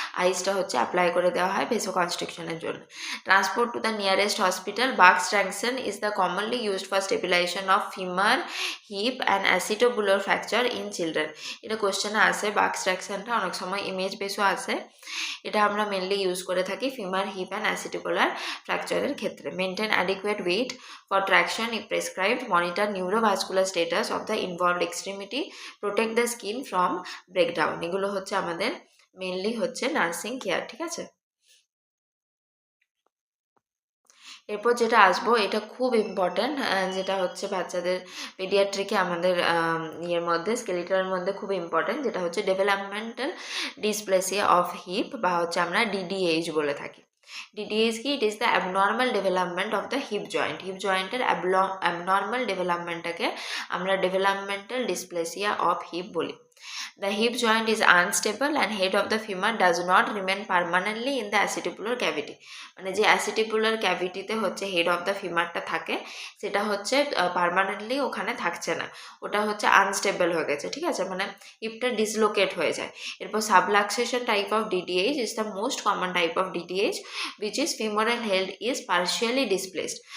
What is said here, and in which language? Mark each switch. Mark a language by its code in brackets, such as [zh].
[bn] আইসটা হচ্ছে অ্যাপ্লাই করে দেওয়া হয় ভেসো কনস্ট্রিকশনের জন্য। [en] Transport to the nearest hospital: bark স্ট্র্যাকশন is the commonly used for stabilisation of femur, hip and অ্যাসিটোবুলার fracture in children. [bn] এটা কোশ্চেনে আসে, বার্ক স্ট্র্যাকশনটা অনেক সময় ইমেজ বেসও আসে। এটা আমরা মেনলি ইউজ করে থাকি ফিমার, হিপ অ্যান্ড অ্যাসিটোবুলার ফ্র্যাকচারের ক্ষেত্রে। [en] Maintain adequate weight for traction if prescribed, monitor neurovascular status of the involved extremity, protect the skin from breakdown. [bn] এগুলো হচ্ছে আমাদের মেনলি হচ্ছে নার্সিং কেয়ার, ঠিক আছে। এরপর যেটা আসবো এটা খুব ইম্পর্ট্যান্ট, যেটা হচ্ছে বাচ্চাদের পেডিয়াট্রিকে আমাদের ইয়ের মধ্যে স্কেলিটালের মধ্যে খুব ইম্পর্ট্যান্ট, যেটা হচ্ছে ডেভেলপমেন্টাল ডিসপ্লেসিয়া অফ হিপ বা হচ্ছে আমরা ডিডিএইচ বলে থাকি। [en] DDH কি? It is the abnormal development of the hip joint. [bn] Heap জয়েন্টের অ্যাবনর্মাল ডেভেলপমেন্টটাকে আমরা ডেভেলপমেন্টাল ডিসপ্লেসিয়া অফ হিপ বলি। [en] The hip joint is unstable and head of the femur does not remain permanently in the acetibular cavity. [bn] মানে যে acetibular ক্যাভিটিতে হচ্ছে head of the ফিমারটা থাকে সেটা হচ্ছে permanently ওখানে থাকছে না, ওটা হচ্ছে আনস্টেবল হয়ে গেছে, ঠিক আছে, মানে হিপটা ডিসলোকেট হয়ে যায়। [en] এরপর subluxation type of DDH is the most common type of DDH which is femoral head is partially displaced.